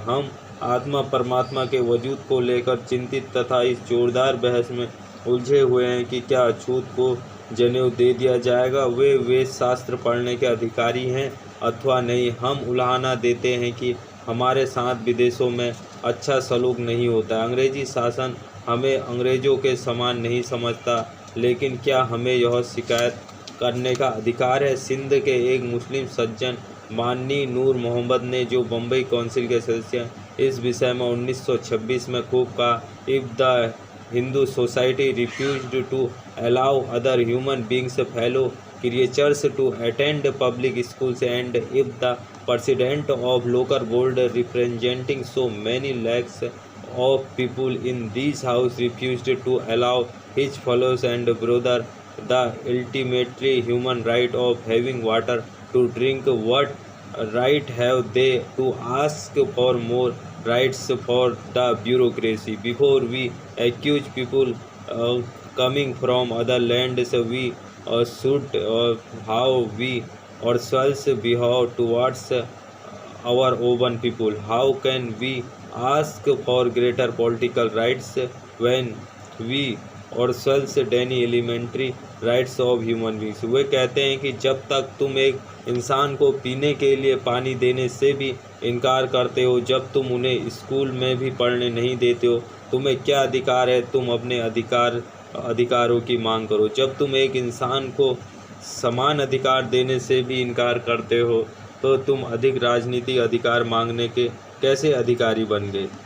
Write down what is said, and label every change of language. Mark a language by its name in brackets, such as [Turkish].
[Hindi] हम आत्मा परमात्मा के वजूद को लेकर चिंतित तथा इस जोरदार बहस में उलझे हुए हैं कि क्या अछूत को जनेऊ दे दिया जाएगा, वे वेद शास्त्र पढ़ने के अधिकारी हैं अथवा नहीं। हम उलाहना देते हैं कि हमारे साथ विदेशों में अच्छा सलूक नहीं होता। अंग्रेजी शासन हमें अंग्रेज़ों के समान नहीं समझता, लेकिन क्या हमें यह शिकायत करने का अधिकार है? सिंध के एक मुस्लिम सज्जन माननीय नूर मोहम्मद ने, जो बम्बई काउंसिल के सदस्य हैं, इस विषय में 1926 में खूब कहा, [English] If the Hindu society refused to allow other human beings fellow creatures to attend public schools, and if the president of local board representing so many lakhs of people in this house refused to allow his fellows and brother the ultimately human right of having water to drink, what right have they to ask for more rights for the bureaucracy? Before we accuse people coming from other lands, we should how we ourselves behave towards our own people. How can we ask for greater political rights when we ourselves deny elementary rights of human beings? [Hindi] वे कहते हैं कि जब तक तुम एक इंसान को पीने के लिए पानी देने से भी इनकार करते हो, जब तुम उन्हें स्कूल में भी पढ़ने नहीं देते हो, तुम्हें क्या अधिकार है तुम अपने अधिकारों की मांग करो? जब तुम एक इंसान को समान अधिकार देने से भी इनकार करते हो, तो तुम अधिक राजनीतिक अधिकार मांगने के कैसे अधिकारी बन गए?